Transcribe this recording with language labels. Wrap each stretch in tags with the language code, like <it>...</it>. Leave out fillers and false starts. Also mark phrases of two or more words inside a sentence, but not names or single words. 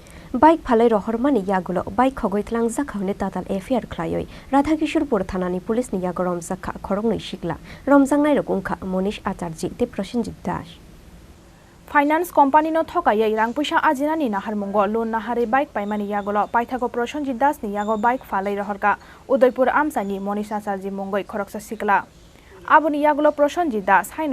<trp>বাইক ফালাই রহরমানি ইয়াগুলো বাইক খগই tlangjakhaHonwi Tatal FIR Khlaiwi Radhakishorpur থানানি পুলিশ নিয়াগো Romjakha Khoroknwi Sikla Romjaknai rokungkha Monish Acharji te Prosenjit Das</trp> <en>Finance company</en> <trp>no thokayai rangpuisa ajinani naharmungo loan nahare bike paimani yagulo paithago Prosenjit Das ni yago bike falai rohorka Udaipur amsani Monish Acharji mongoi Khoroksa Sikla Aboni yagulo Prosenjit Das haino</trp>